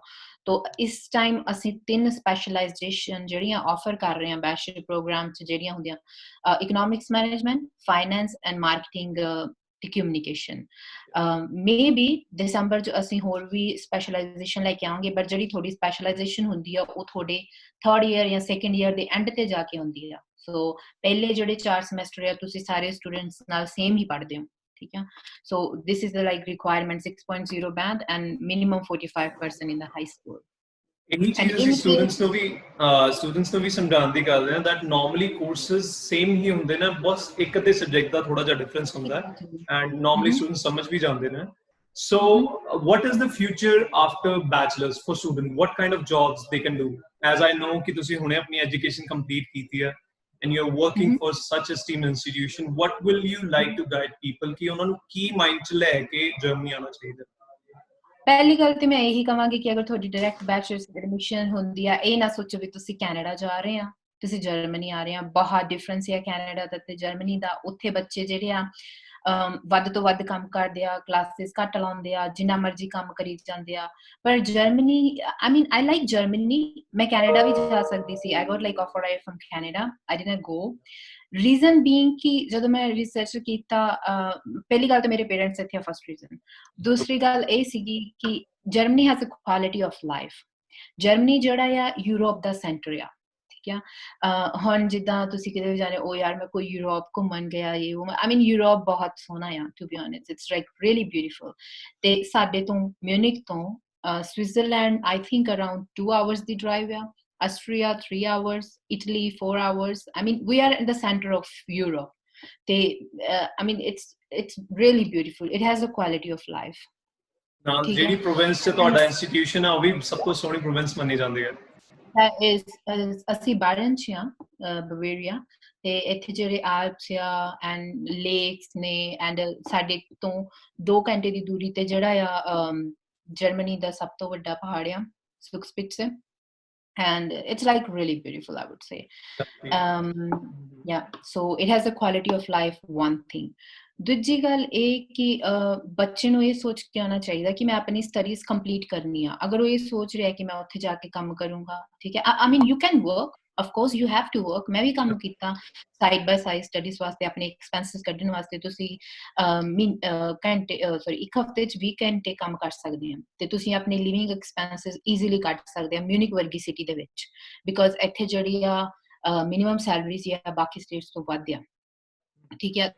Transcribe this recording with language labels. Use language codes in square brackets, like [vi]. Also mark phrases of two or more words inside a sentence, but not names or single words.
[pa] ਤੋ ਇਸ ਟਾਈਮ ਅਸੀਂ 3 ਸਪੈਸ਼ਲਾਈਜੇਸ਼ਨ ਜਿਹੜੀਆਂ ਆਫਰ ਕਰ ਰਹੇ ਹਾਂ [en] bachelor program [pa] 'ਚ, ਜਿਹੜੀਆਂ ਹੁੰਦੀਆਂ [en] economics management, finance and marketing [pa] ਤੇ ਕਮਿਊਨੀਕੇਸ਼ਨ। [en] may be [pa] ਦਸੰਬਰ 'ਚ ਅਸੀਂ ਹੋਰ ਵੀ ਸਪੈਸ਼ਲਾਈਜੇਸ਼ਨ ਲੈ ਕੇ ਆਵਾਂਗੇ, ਬਟ ਜਿਹੜੀ ਤੁਹਾਡੀ ਸਪੈਸ਼ਲਾਈਜੇਸ਼ਨ ਹੁੰਦੀ ਆ ਉਹ ਤੁਹਾਡੇ [en] 3rd year [pa] ਜਾਂ [en] 2nd year [pa] ਦੇ ਐਂਡ ਤੇ ਜਾ ਕੇ ਹੁੰਦੀ ਆ। ਸੋ ਪਹਿਲੇ ਜਿਹੜੇ 4 ਸਮੈਸਟਰ ਆ ਤੁਸੀਂ ਸਾਰੇ ਸਟੂਡੈਂਟਸ ਨਾਲ ਸੇਮ ਹੀ ਪੜ੍ਹਦੇ ਹੋ, ਠੀਕ ਹੈ। [en] So this is the like requirement 6.0 band and minimum 45% in the high school. [pa] ਇਹੀ ਚੀਜ਼ ਅਸੀਂ ਸਟੂਡੈਂਟਸ ਨੂੰ ਵੀ ਸਮਝਾਉਣ ਦੀ ਕਰਦੇ ਹਾਂ [en] that normally courses same [pa] ਹੀ ਹੁੰਦੇ ਨੇ, ਬਸ ਇੱਕ ਅੱਧੇ ਸਬਜੈਕਟ ਦਾ ਥੋੜਾ ਜਿਹਾ ਡਿਫਰੈਂਸ ਹੁੰਦਾ ਹੈ, [en] and normally students [pa] ਸਮਝ ਵੀ ਜਾਂਦੇ ਨੇ। [en] So what is the future after bachelor's for students? What kind of jobs they can do? As I know [pa] ਕਿ ਤੁਸੀਂ ਹੁਣੇ ਆਪਣੀ [en] education complete [pa] ਕੀਤੀ ਹੈ [en] and you're working for such a esteemed institution, what will you like to guide people [pa] ਕਿ ਉਹਨਾਂ ਨੂੰ ਕੀ ਮਾਈਂਡ 'ਚ ਲੈ ਕੇ ਜਰਮਨੀ ਆਉਣਾ ਚਾਹੀਦਾ? ਪਹਿਲੀ ਗੱਲ ਤੇ ਮੈਂ ਇਹੀ ਕਹਾਂਗੀ ਕਿ ਅਗਰ ਤੁਹਾਡੀ ਡਾਇਰੈਕਟ ਬੈਚਲਰਸ ਐਡਮਿਸ਼ਨ ਹੁੰਦੀ ਆ, ਇਹ ਨਾ ਸੋਚੋ ਵੀ ਤੁਸੀਂ ਕੈਨੇਡਾ ਜਾ ਰਹੇ ਆ, ਤੁਸੀਂ ਜਰਮਨੀ ਆ ਰਹੇ ਆ। ਬਹੁਤ ਡਿਫਰੈਂਸ ਹੈ ਕੈਨੇਡਾ ਦਾ ਤੇ ਜਰਮਨੀ ਦਾ। ਉੱਥੇ ਬੱਚੇ ਜਿਹੜੇ ਆ ਵੱਧ ਤੋਂ ਵੱਧ ਕੰਮ ਕਰਦੇ ਆ, ਕਲਾਸਿਸ ਘੱਟ ਲਾਉਂਦੇ ਆ, ਜਿੰਨਾ ਮਰਜ਼ੀ ਕੰਮ ਕਰੀ ਜਾਂਦੇ ਆ। ਪਰ ਜਰਮਨੀ, [en] I like [pa] ਜਰਮਨੀ। ਮੈਂ ਕੈਨੇਡਾ ਵੀ ਜਾ ਸਕਦੀ ਸੀ, [en] I got like offer from Canada, I didn't go. reason being [pa] ਕਿ ਜਦੋਂ ਮੈਂ ਰਿਸਰਚ ਕੀਤਾ, ਪਹਿਲੀ ਗੱਲ ਤਾਂ ਮੇਰੇ ਪੇਰੈਂਟਸ ਇੱਥੇ ਆ, [en] first reason. [pa] ਦੂਸਰੀ ਗੱਲ ਇਹ ਸੀਗੀ ਕਿ ਜਰਮਨੀ [en] has a quality of life. [pa] ਜਰਮਨੀ ਜਿਹੜਾ ਆ ਯੂਰਪ ਦਾ ਸੈਂਟਰ ਆ, ਠੀਕ ਆ ਹੁਣ ਜਿੱਦਾਂ ਤੁਸੀਂ ਕਿਤੇ ਵੀ ਜਾਣੇ ਉਹ ਯਾਰ ਮੈਂ ਕੋਈ ਯੂਰਪ ਘੁੰਮਣ ਗਿਆ ਇਹ ਉਹ [en] I mean [pa] ਯੂਰਪ ਬਹੁਤ ਸੋਹਣਾ ਆ [en] to be honest it's like really beautiful [pa] ਤੇ ਸਾਡੇ ਤੋਂ ਮਿਊਨਿਕ ਤੋਂ ਸਵਿਟਜ਼ਰਲੈਂਡ [en] I think around 2 hours [pa] ਦੀ ਡਰਾਈਵ ਆ [en] Austria 3 hours, Italy 4 hours. I mean, we are in the center of Europe. I mean, it's really beautiful. It has a quality of life. [pa] ਨਾਲ ਜਿਹੜੀ ਪ੍ਰੋਵਿੰਸ 'ਚ ਤੁਹਾਡਾ ਇੰਸਟੀਟਿਊਸ਼ਨ ਆ ਉਹ ਵੀ ਸਭ ਤੋਂ ਸੋਹਣੀ ਪ੍ਰੋਵਿੰਸ ਮੰਨੀ ਜਾਂਦੀ ਹੈ। [en] That is [pa] ਅਸੀਂ ਬਾਰਨ 'ਚ ਆ ਬਵੇਰੀਆ ਤੇ ਇੱਥੇ ਜਿਹੜੇ ਆਲਪਸ ਆ [en] and lakes [pa] ਨੇ ਐਂਡ ਸਾਡੇ ਤੋਂ 2 ਘੰਟੇ ਦੀ ਦੂਰੀ ਤੇ ਜਿਹੜਾ ਆ ਜਰਮਨੀ ਦਾ ਸਭ ਤੋਂ ਵੱਡਾ ਪਹਾੜ ਆ Zugspitze. [en] And it's like really beautiful, I would say. Yeah, so it has a quality of life, one thing. [pa] ਦੂਜੀ ਗੱਲ ਇਹ ਕਿ ਬੱਚੇ ਨੂੰ ਇਹ ਸੋਚ ਕੇ ਆਉਣਾ ਚਾਹੀਦਾ ਕਿ ਮੈਂ ਆਪਣੀ ਸਟੱਡੀਜ਼ ਕੰਪਲੀਟ ਕਰਨੀ ਆ ਅਗਰ ਉਹ ਇਹ ਸੋਚ ਰਿਹਾ ਕਿ ਮੈਂ ਉੱਥੇ ਜਾ ਕੇ ਕੰਮ ਕਰੂੰਗਾ ਠੀਕ ਹੈ [en] I mean you can work of course you have to work [pa] ਮੈਂ ਵੀ ਕੰਮ ਕੀਤਾ [en] side by side [pa] ਸਟੱਡੀਜ਼ ਵਾਸਤੇ ਆਪਣੇ ਐਕਸਪੈਂਸਸ ਕੱਢਣ ਵਾਸਤੇ ਤੁਸੀਂ ਇੱਕ ਹਫ਼ਤੇ 'ਚ 20 ਘੰਟੇ ਕੰਮ ਕਰ ਸਕਦੇ ਹੋ ਤੇ ਤੁਸੀਂ ਆਪਣੇ [en] living expenses easily [pa] ਕੱਢ ਸਕਦੇ ਹੋ ਮਿਊਨਿਕ ਵਰਗੀ ਸਿਟੀ ਦੇ ਵਿੱਚ ਬਿਕੋਜ਼ ਇੱਥੇ ਜਿਹੜੀ ਆ [en] minimum salaries [pa] ਆ ਬਾਕੀ ਸਟੇਟਸ ਤੋਂ ਵੱਧ ਆ ਠੀਕ ਹੈ